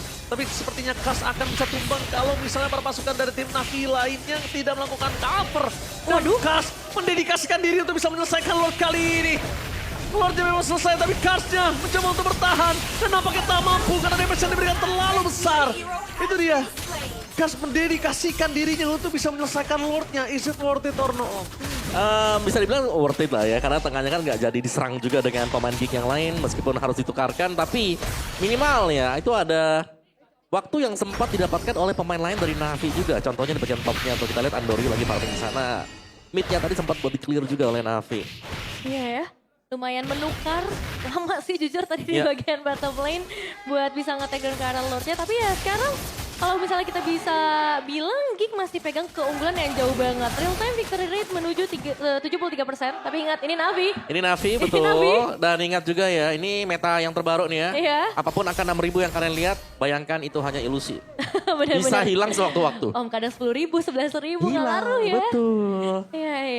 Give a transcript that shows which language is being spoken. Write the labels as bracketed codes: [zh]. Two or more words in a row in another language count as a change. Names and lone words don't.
[id] Tapi sepertinya Kars akan bisa tumbang kalau misalnya para pasukan dari tim Navi lainnya tidak melakukan cover. Dan Kars mendedikasikan diri untuk bisa menyelesaikan Lord kali ini. Lordnya memang selesai, tapi Karsnya mencoba untuk bertahan. Dan nampaknya tak mampu karena damage yang diberikan terlalu besar. Itu dia. Kars mendedikasikan dirinya untuk bisa menyelesaikan Lordnya. [en] Is it worth it or no? [id] Bisa dibilang [en] worth it [id] lah ya, karena tengahnya kan nggak jadi diserang juga dengan pemain Geek yang lain, meskipun harus ditukarkan, tapi minimal ya itu ada waktu yang sempat didapatkan oleh pemain lain dari Navi juga. Contohnya di bagian topnya, atau kita lihat Andori lagi farming di sana. Midnya tadi sempat buat di-clear juga oleh Navi. Iya ya. Lumayan menukar, lama sih jujur tadi di bagian [en] bottom lane [id] buat bisa nge- [en] take down [id] ke arah Lordnya. Tapi ya sekarang kalau misalnya kita bisa bilang Geek masih pegang keunggulan yang jauh banget. [en] Real time victory rate menuju 73%. [id] Tapi ingat ini Navi. Ini Navi betul. Navi. Dan ingat juga ya, ini meta yang terbaru nih ya. Iya. Apapun angka 6.000 yang kalian lihat, bayangkan itu hanya ilusi. Bener-bener. Bisa hilang sewaktu-waktu. Om kadang 10.000, 11.000 nggak ngaruh ya. Betul. Iya, iya.